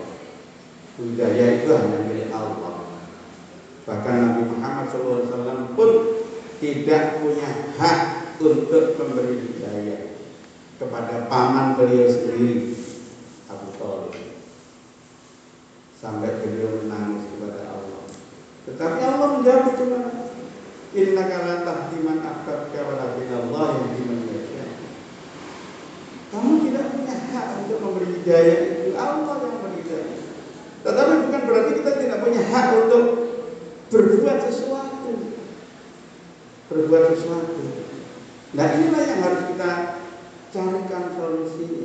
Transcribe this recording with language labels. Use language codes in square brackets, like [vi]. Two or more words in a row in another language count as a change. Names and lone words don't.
[id] Hidayah itu hanya milik Allah. Bahkan Nabi Muhammad SAW pun tidak punya hak untuk memberi hidayah kepada paman beliau sendiri, Abu Thalib. Sampai beliau Tetapi Allah menjawab cuma [ar] إنك لا تهدي من أحببت ولكن الله يهدي من يشاء. [id] Kamu tidak punya hak untuk memberi hidayah, itu Allah yang memberi hidayah. Tetapi bukan berarti kita tidak punya hak untuk berbuat sesuatu. Nah inilah yang harus kita carikan solusinya.